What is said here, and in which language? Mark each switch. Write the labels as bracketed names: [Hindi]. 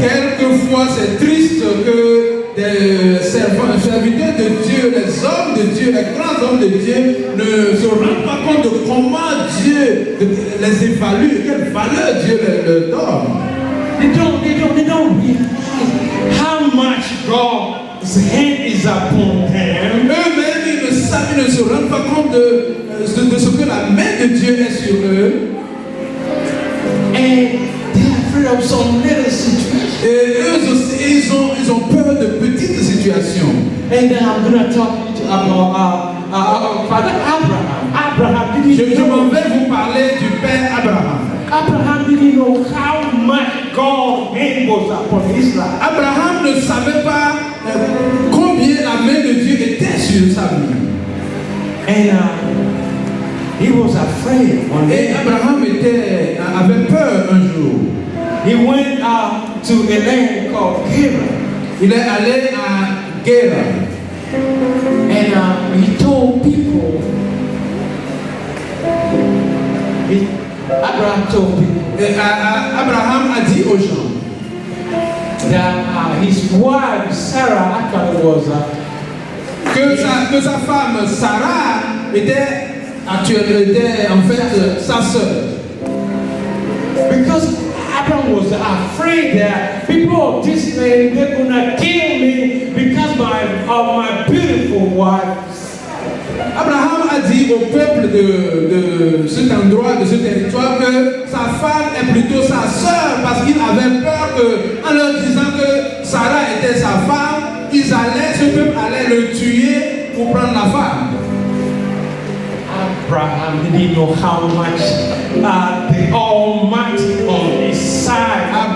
[French] Quelquefois, c'est triste que des serviteurs de Dieu, les hommes de Dieu, les grands hommes de Dieu ne se rendent pas compte de comment Dieu les évalue, quelle valeur Dieu leur donne. [English] They don't realize how much God's hand is upon them. [French] Eux-mêmes, ils ne se rendent pas compte de ce que la main de Dieu est sur eux. [English] And they're afraid of some little situation. [French] Et eux aussi, ils ont peur de petites situations. [English] And then I'm going to talk about Father Abraham. Abraham didn't [French] Je m'en vais vous parler du père Abraham. [English] Abraham didn't know how much God's hand was upon his life. [French] Abraham ne savait pas combien la main de Dieu était sur sa vie. [English] And he was afraid one [French] Et [English] day. [French] Abraham avait peur un jour. [English] He went to a land called Gerar. [French] Il est allé à Gerar. [English] And he told people, Abraham told people [French] Et Abraham a dit aux gens [English] that his wife Sarah actually was [French] que sa femme Sarah était en fait sa sœur. [English] because Abraham was afraid that people of this land they're gonna kill me because of my beautiful wife. [French] Abraham a dit au peuple de cet endroit, de ce territoire, que sa femme est plutôt sa sœur parce qu'il avait peur qu'en leur disant que Sarah était sa femme, ce peuple allait le tuer pour prendre la femme. [English] Abraham didn't know how much the Almighty on his side.